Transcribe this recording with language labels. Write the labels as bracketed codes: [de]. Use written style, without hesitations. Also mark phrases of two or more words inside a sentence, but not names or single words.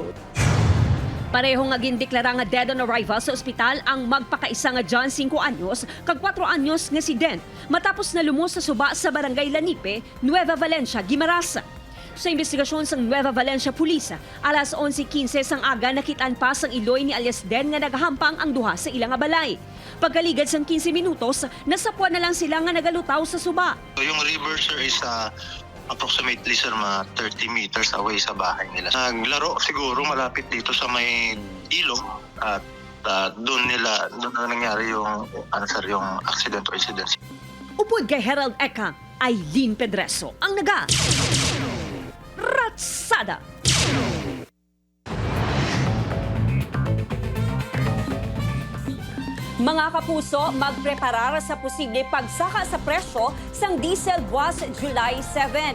[hil] Pareho nga gindeklara nga dead on arrival sa ospital ang magpakaisa nga John 5 anyos kag 4 anyos nga si Den matapos na lumos sa suba sa barangay Lanipe, Nueva Valencia, Guimaras. Sa investigasyon sang Nueva Valencia Police, alas 11:15 sang aga nakitaan pa sang iloy ni alias Den nga nagahampang ang duha sa ilang nga balay. Pagkaligad sang 15 minutos, nasapwan na lang sila nga nagalutaw sa suba. [en] Yung river sir is approximately sir mga 30 meters away [tl] sa bahay nila. Naglaro siguro malapit dito sa may ilog at doon na nangyari yung yung [en] accident or incident. [hil] Upod kay Herald Eka, Aileen Pedreso ang Ratsada. Mga kapuso, magpreparar sa posible pagsaka sa presyo sang diesel buwas July 7.